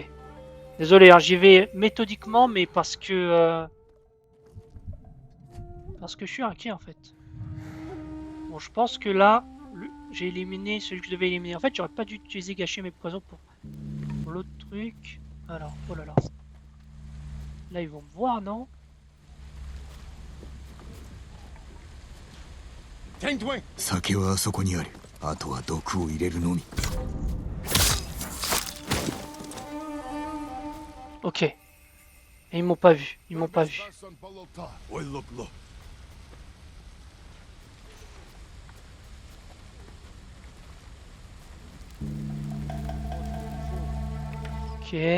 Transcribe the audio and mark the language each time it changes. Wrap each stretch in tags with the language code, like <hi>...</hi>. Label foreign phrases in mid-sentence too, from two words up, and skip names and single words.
<fr>Désolé, hein, j'y vais méthodiquement, mais parce que je suis inquiet en fait. Bon, je pense que là, j'ai éliminé celui que je devais éliminer. En fait, j'aurais pas dû utiliser gâcher mes poisons pour l'autre truc. Alors, oh là là. Là, ils vont me voir, non?</fr> <ja>酒はあそこにある。あとは毒を入れるのみ。</ja> <fr>Ok. Et ils m'ont pas vu. Ok.</fr>